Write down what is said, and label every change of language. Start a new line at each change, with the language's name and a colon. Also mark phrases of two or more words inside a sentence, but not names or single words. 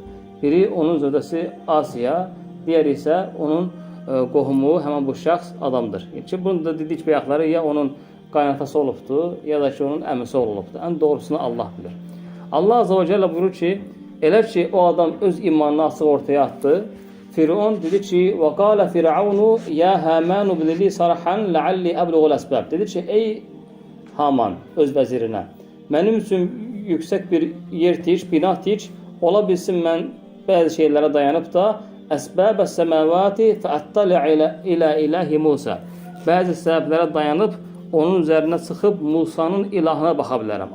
Azerbaijani: Biri onun zövcəsi Asiya, digəri isə onun qohumu, həmin bu şəxs adamdır. Ki, bunu da dedik bayaqları ya onun qaynatası olubdu, ya da ki, onun əmisi olubdu. Ən doğrusunu Allah bilir. Allah Azze ve Celle buyurur ki, elə ki, o adam öz imanını açıq ortaya attı. Firon dedi ki,
Arabic: وَقَالَ فِرْعَوْنُ يَا هَامَانُ بْنِ لِي صَرَحًا لَعَلِّ أَبْلُغُ الْأَسْبَابِ.
Azerbaijani: Dedi ki, ey Haman, öz vəzirinə, mənim üçün yüksək bir yer tiç, bina tiç, ola bilsin mən bəzi şeylərə dayanıb da
Arabic: أسباب السماوات فأطلع إلى إله موسى.
Azerbaijani: Bəzi səbəblərə dayanıb onun üzərinə çıxıb Musanın ilahına baxa bilərəm.